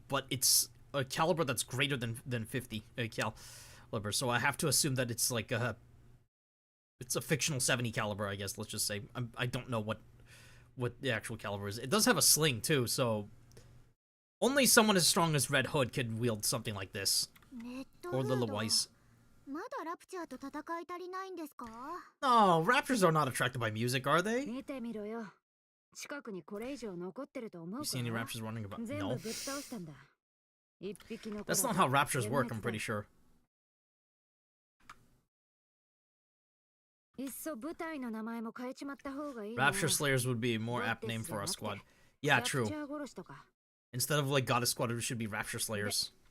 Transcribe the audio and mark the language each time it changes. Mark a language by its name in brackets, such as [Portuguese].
[English] But it's a caliber that's greater than 50 caliber. So I have to assume that it's like it's a fictional 70 caliber, I guess. Let's just say I don't know what the actual caliber is. It does have a sling too, so only someone as strong as Red Hood could wield something like this. Or Lila Weiss. [Japanese] まだラプチャーと戦い足りないんですか？ [English] No, raptors are not attracted by music, are they? [Japanese] 見てみろよ。近くにこれ以上残ってると思う [English] You [Japanese] か？ [English] see any raptors running about? [Japanese] 全部 [English] No. [Japanese] ぶっ倒したんだ。一匹残らず [English] That's not how raptors work, I'm pretty sure. [Japanese] いっそ部隊の名前も変えちまった方がいいな。 [English] Rapture Slayers would be a more apt name for our squad. Yeah, true. [Japanese] ラプチャー殺しとか。 [English] Instead of like Goddess Squad, it should be Rapture Slayers.